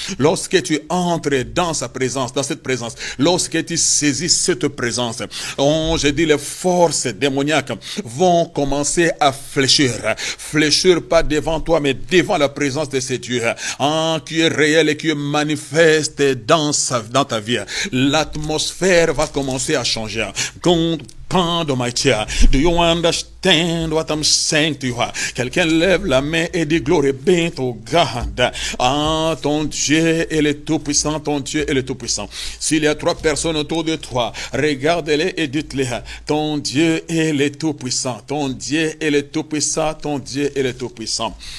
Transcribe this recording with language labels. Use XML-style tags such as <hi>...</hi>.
<fr>Lorsque tu entres dans sa présence, dans cette présence, lorsque tu saisis cette présence, oh, je dis, les forces démoniaques vont commencer à fléchir. Fléchir pas devant toi, mais devant la présence de ce Dieu, hein, qui est réel et qui est manifeste dans ta vie. L'atmosphère va commencer à changer. De my chair.</fr> <en>Do you understand what I'm saying to you?</en> <fr>Quelqu'un lève la main et dit,</fr> <en>glory be to God.</en> <fr>Ah, ton Dieu est le Tout-Puissant, ton Dieu est le Tout-Puissant. S'il y a 3 personnes autour de toi, regardez-les et dites-les, ton Dieu est le Tout-Puissant, ton Dieu est le Tout-Puissant, ton Dieu est le Tout-Puissant.</fr>